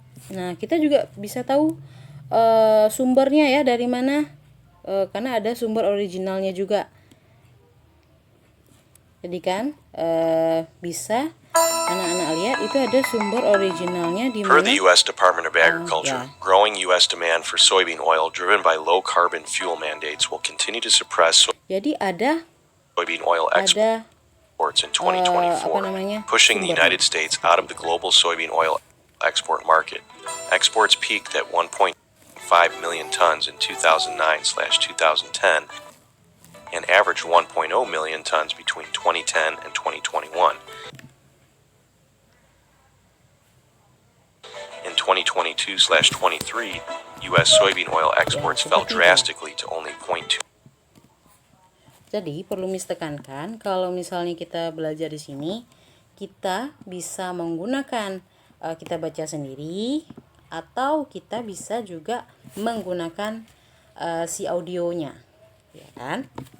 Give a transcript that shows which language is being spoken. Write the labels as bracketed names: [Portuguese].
[Indonesian] Nah, kita juga bisa tahu sumbernya ya dari mana, karena ada sumber originalnya juga. Jadi kan bisa anak-anak lihat itu ada sumber originalnya di Per mana. [English] the U.S. Department of Agriculture, growing U.S. demand for soybean oil driven by low-carbon fuel mandates will continue to suppress [Indonesian] Jadi ada [English] soybean oil exports in 2024, pushing the United States out of the global soybean oil export market. Exports peaked at 1.5 million tons in 2009/2010 and averaged 1.0 million tons between 2010 and 2021. In 2022/23, U.S. soybean oil exports fell drastically to only 0.2. [Indonesian] Jadi perlu Miss tekankan kalau misalnya kita belajar di sini, kita bisa menggunakan kita baca sendiri atau kita bisa juga menggunakan si audionya, ya kan?